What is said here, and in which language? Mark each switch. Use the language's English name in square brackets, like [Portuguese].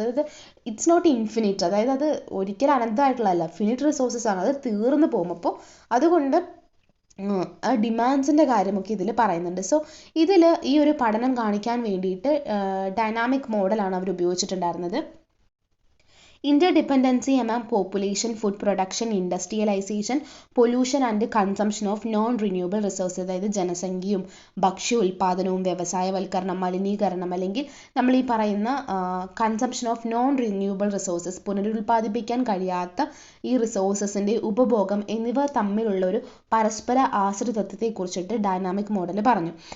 [Malayalam] അതായത് [English] it's not infinite, [Malayalam] അതായത് അത് ഒരിക്കലും അനന്തമായിട്ടുള്ളതല്ല, ഫിനിറ്റ് റിസോഴ്സസ് ആണ്, അത് തീർന്നു പോകും. അപ്പോൾ അതുകൊണ്ട് ഡിമാൻഡ്സിൻ്റെ കാര്യമൊക്കെ ഇതിൽ പറയുന്നുണ്ട്. സോ ഇതിൽ ഈ ഒരു പഠനം കാണിക്കാൻ വേണ്ടിയിട്ട് ഡൈനാമിക് മോഡലാണ് അവർ ഉപയോഗിച്ചിട്ടുണ്ടായിരുന്നത്. [English] Interdependency among population, food production, industrialization, pollution and consumption of non-renewable resources. [Malayalam] അതായത് ജനസംഖ്യയും ഭക്ഷ്യോൽപാദനവും വ്യവസായവൽക്കരണം, മലിനീകരണം, അല്ലെങ്കിൽ നമ്മൾ ഈ പറയുന്ന [English] consumption of non renewable resources, [Malayalam] പുനരുൽപ്പാദിപ്പിക്കാൻ കഴിയാത്ത ഈ റിസോഴ്സസിൻ്റെ ഉപഭോഗം എന്നിവ തമ്മിലുള്ള ഒരു പരസ്പര ആശ്രിതത്വത്തെക്കുറിച്ചിട്ട് ഡൈനാമിക് മോഡൽ പറഞ്ഞു.